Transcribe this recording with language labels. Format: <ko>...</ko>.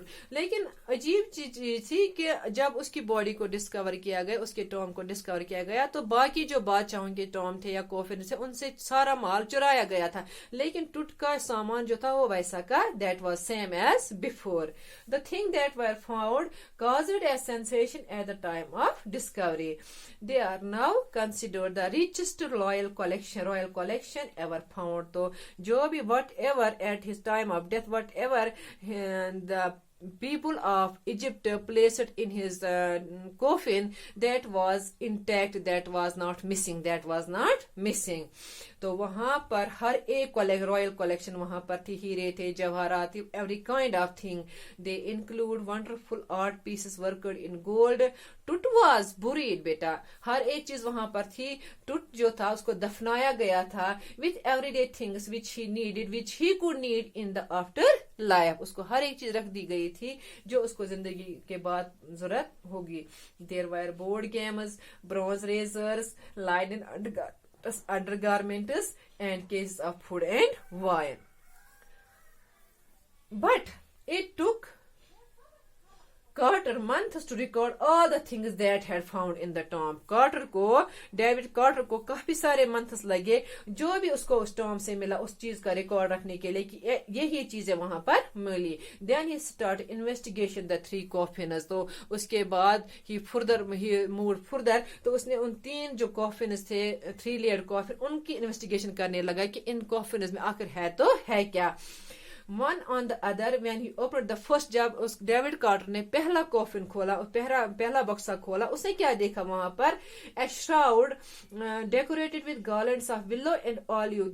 <ur>لیکن عجیب چیز تھی کہ جب اس کی باڈی کو ڈسکور کیا گیا اس کے ٹام کو ڈسکور کیا گیا تو باقی جو بادشاہوں کے ٹام تھے یا کوفن سے ان سے سارا مال چرایا گیا تھا لیکن ٹوٹ کا سامان جو تھا وہ ویسا کا</ur> <en>that was same as before. The thing that were found caused a sensation at the time of discovery. They are now considered the richest royal collection ever found.</en> <ur>تو جو بھی</ur> <en>whatever at his time of death whatever the people of Egypt placed in his coffin that was intact, that was not missing.</en> <ur>تو وہاں پر ہر ایک royal collection وہاں پر تھی. ہیرے تھے جواہرات تھی</ur> <en>every kind of thing. They include wonderful art pieces worked in gold. Tut was buried</en> <ur>بیٹا ہر ایک چیز وہاں پر تھی. ٹوٹ جو تھا اس کو دفنایا گیا تھا</ur> <en>with everyday things which he could need in the after life.</en> <ur>اس کو ہر ایک چیز رکھ دی گئی تھی جو اس کو زندگی کے بعد ضرورت ہوگی.</ur> <en>There were board games, bronze razors, linen undergarments and cases of food and wine. But it took Carter months to record all the things that had found in the tomb.</en> <ur>David Carter کو کافی سارے months لگے جو بھی اس کو اس Tom سے ملا اس چیز کا ریکارڈ رکھنے کے لیے کہ یہی چیزیں وہاں پر ملی.</ur> <en>Then he started investigation the 3 coffins.</en> <ur>تو اس کے بعد</ur> <en>he moved further.</en> <ur>تو اس نے ان 3 جو coffins تھے 3 layered coffin ان کی انویسٹیگیشن کرنے لگا کہ ان coffins میں آخر ہے تو ہے کیا.</ur> <en>One on the other when he opened the first</en> <ur>جب اس ڈیوڈ کارٹر نے پہلا کوفن کھولا پہلا بکسا کھولا اس نے کیا دیکھا وہاں پر</ur> <en>a shroud decorated with garlands of willow and olive.</en>